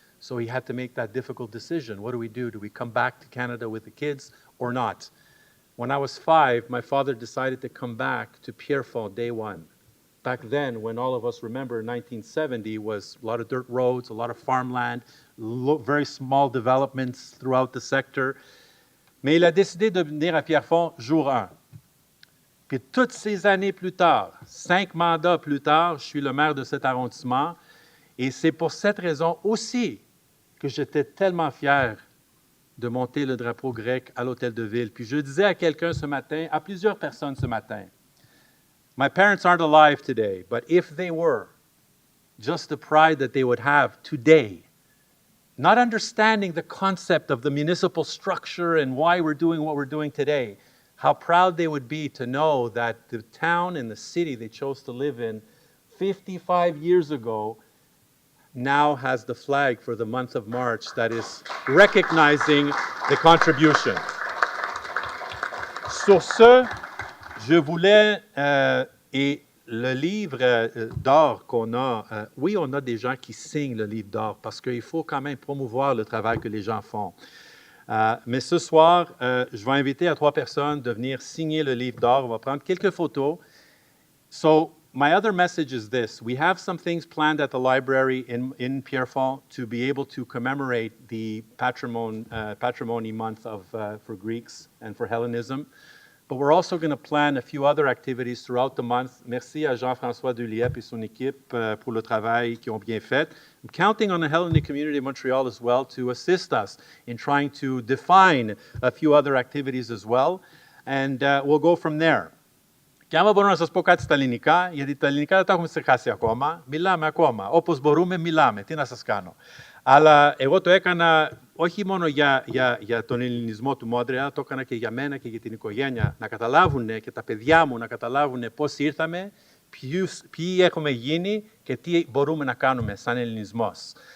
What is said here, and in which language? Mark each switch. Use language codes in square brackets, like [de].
[en] So he had to make that difficult decision. What do we do? Do we come back to Canada with the kids or not? When I was 5, my father decided to come back to Pierrefonds day one. Back then, when all of us remember 1970, was a lot of dirt roads, a lot of farmland, very small developments throughout the sector. [fr] Mais il a décidé de venir à Pierrefonds jour 1. Puis toutes ces années plus tard, 5 mandats plus tard, je suis le maire de cet arrondissement. Et c'est pour cette raison aussi que j'étais tellement fier de monter le drapeau grec à l'hôtel de ville. Puis je disais à quelqu'un ce matin, [en] à plusieurs personnes ce matin, my parents aren't alive today, but if they were, just the pride that they would have today, not understanding the concept of the municipal structure and why we're doing what we're doing today, how proud they would be to know that the town and the city they chose to live in 55 years ago now has the flag for the month of March that is recognizing the contribution. [fr] Sur ce, je voulais, et le livre d'or qu'on a, oui, on a des gens qui signent le livre d'or parce qu'il faut quand même promouvoir le travail que les gens font. Mais ce soir, je vais inviter à 3 personnes de venir signer le livre d'or. On va prendre quelques photos. [en] So, my other message is this. We have some things planned at the library in Pierrefonds to be able to commemorate the patrimony month for Greeks and for Hellenism. But we're also going to plan a few other activities throughout the month. [fr] Merci à Jean-François Duliep et son équipe pour le travail qu'ils ont bien fait. [en] I'm counting on the Hellenic community of Montreal as well to assist us in trying to define a few other activities as well. And we'll go from there. [el] Και άμα μπορώ να σας πω κάτι στα ελληνικά, γιατί τα ελληνικά δεν τα έχουμε ξεχάσει ακόμα, μιλάμε ακόμα. Όπως μπορούμε, μιλάμε. Τι να σας κάνω. Αλλά εγώ το έκανα όχι μόνο για τον ελληνισμό του Μόντρεαλ, το έκανα και για μένα και για την οικογένεια, να καταλάβουν και τα παιδιά μου να καταλάβουν πώς ήρθαμε, ποιοι έχουμε γίνει και τι μπορούμε να κάνουμε σαν ελληνισμός.